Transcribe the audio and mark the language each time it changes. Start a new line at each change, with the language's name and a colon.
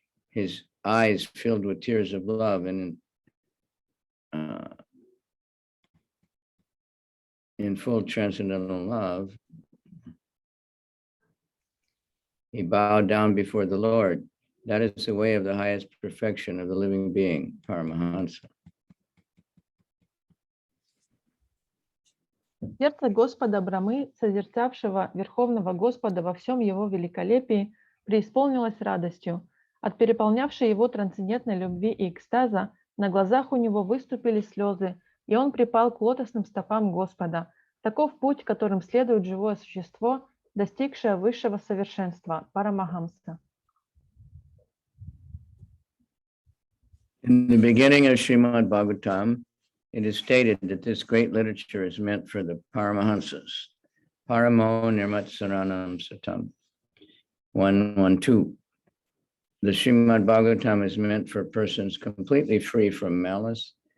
English: His eyes filled with tears of love, and in full transcendental love, he bowed down before the Lord. That is the way of the highest perfection of the living being, Paramahansa.
Russian: Сердце Господа Брамы, созерцавшего Верховного Господа во всем его великолепии, преисполнилось радостью. От переполнявшей его трансцендентной любви и экстаза на глазах у него выступили слезы, и он припал к лотосным стопам Господа. Таков путь, которым следует живое существо, достигшее высшего совершенства, Парамахамса.
English: In the beginning of Srimad Bhagavatam, it is stated that this great literature is meant for the Paramahansas.
Sanskrit: Paramo Nirmatsaranam Satam 112.
English: The Srimad Bhagavatam is meant for persons completely free from malice.